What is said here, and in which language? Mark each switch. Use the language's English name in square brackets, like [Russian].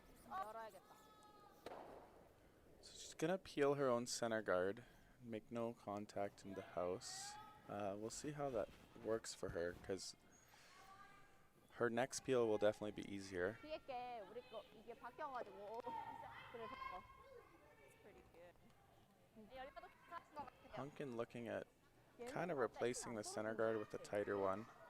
[Korean] 열어야겠다. [English] So she's gonna peel her own center guard, make no contact in the house. We'll see how that works for her, because her next peel will definitely be easier. [Korean] 뒤에 게 우리 거 이게 바뀌어가지고 그래서 [English] it's pretty good. [Korean] 여기가 더 괜찮은 것 같아요. [English] Hunkin looking at kind of replacing the center guard with a tighter one.